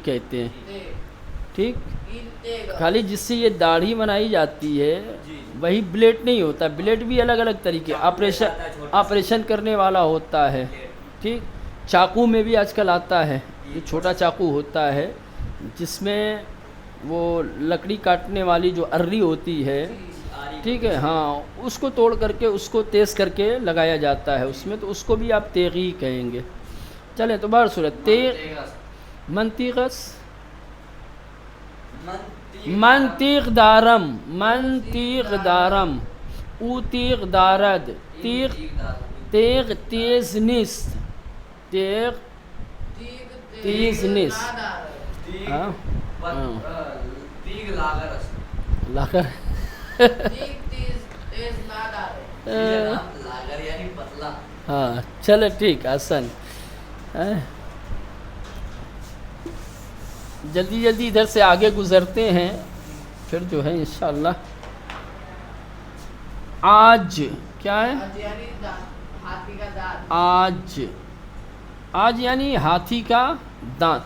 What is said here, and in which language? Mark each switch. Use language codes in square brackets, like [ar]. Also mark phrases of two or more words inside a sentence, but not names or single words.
[ur] کہتے ہیں، ٹھیک، خالی جس سے یہ داڑھی بنائی جاتی ہے وہی بلیڈ نہیں ہوتا، بلیڈ بھی الگ الگ طریقے، آپریشن کرنے والا ہوتا ہے، ٹھیک، چاقو میں بھی آج کل آتا ہے، یہ چھوٹا چاقو ہوتا ہے جس میں وہ لکڑی کاٹنے والی جو ارری ہوتی ہے، ٹھیک ہے، ہاں، اس کو توڑ کر کے اس کو تیز کر کے لگایا جاتا ہے اس میں، تو اس کو بھی آپ تیغی کہیں گے۔ چلیں تو بہر صورت [fa] تیغ، منطیغس، منطیغ دارم، منطیغ دارم، او تیغ دارد، تیغ، تیغ تیز نیست، تیغ تیز نیست، ہاں تیغ لاغر است لاغر، [ur] لاغر یعنی پتلا، ہاں، چلے ٹھیک، آسان، جلدی جلدی ادھر سے آگے گزرتے ہیں، پھر جو ہے انشاءاللہ آج کیا ہے؟ آج، آج یعنی ہاتھی کا دانت۔